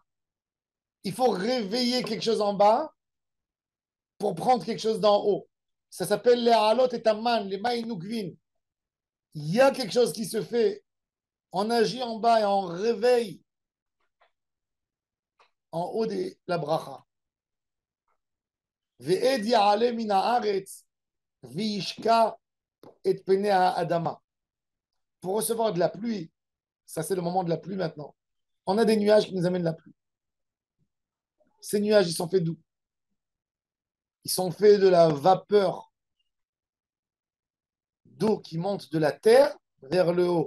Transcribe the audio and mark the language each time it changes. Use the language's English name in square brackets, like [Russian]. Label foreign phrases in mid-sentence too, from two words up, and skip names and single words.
[French] Il faut réveiller quelque chose en bas pour prendre quelque chose d'en haut. Ça s'appelle les halot et taman, les maïnoukvin. Il y a quelque chose qui se fait. On agit en bas et on réveille en haut de la bracha. [Hebrew] ואד יעלה מן הארץ, והשקה את פני האדמה. [French] Pour recevoir de la pluie, ça c'est le moment de la pluie maintenant. On a des nuages qui nous amènent la pluie. Ces nuages, ils sont faits d'où? Ils sont faits de la vapeur d'eau qui monte de la terre vers le haut.